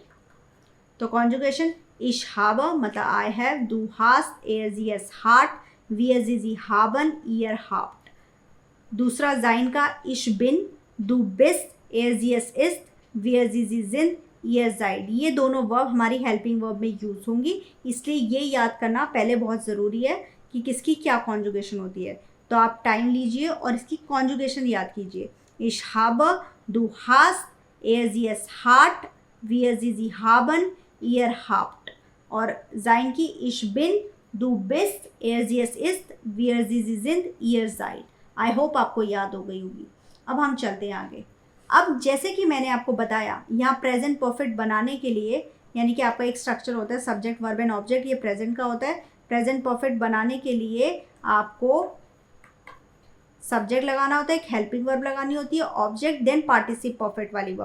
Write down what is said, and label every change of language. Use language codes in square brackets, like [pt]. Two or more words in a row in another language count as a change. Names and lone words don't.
[hi] तो कॉन्जुगेशन [de] ich habe [hi] मतलब [en] I have, [de] du hast, er, sie, es hat, wir, sie haben, ihr habt। [hi] दूसरा जाइन का [de] ich bin, du bist, er, sie, es ist, wir, sie sind, ihr seid। [hi] ये दोनों वर्ब हमारी [en] helping verb [hi] में यूज होंगी, इसलिए ये याद करना पहले बहुत ज़रूरी है कि किसकी क्या कॉन्जुगेशन होती है। तो आप टाइम लीजिए और इसकी कॉन्जुगेशन याद कीजिए, [de] ich habe, du hast, er, sie, es hat, wir, sie haben, ihr habt। [hi] और जाइन की [de] ich bin, du bist, er, sie, es ist, wir, sie sind, ihr seid। [en] I hope [hi] आपको याद हो गई होगी। अब हम चलते हैं आगे। अब जैसे कि मैंने आपको बताया, यहाँ [en] present perfect [hi] बनाने के लिए, यानी कि आपका एक स्ट्रक्चर होता है [en] subject verb and object, [hi] ये प्रेजेंट का होता है। [en] present perfect [hi] बनाने के लिए आपको सब्जेक्ट लगाना होता है, एक [en] helping verb [hi] लगानी होती है, ऑब्जेक्ट, [en] then participle perfect [hi] वाली वर्ब।